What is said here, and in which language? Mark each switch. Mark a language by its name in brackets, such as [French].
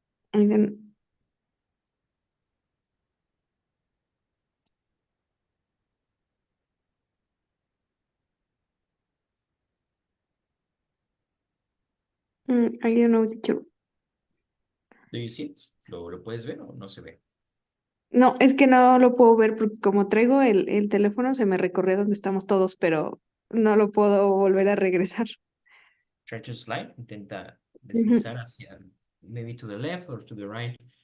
[English] And then, I don't know, teacher. Do you see it? [Spanish] ¿Lo puedes ver o no se ve? No, es que no lo puedo ver porque como traigo el teléfono se me recorre donde estamos todos, pero no lo puedo volver a regresar. [English] Try to slide. [Spanish] Intenta Ujú. deslizar hacia, [English] maybe to the left or to the right.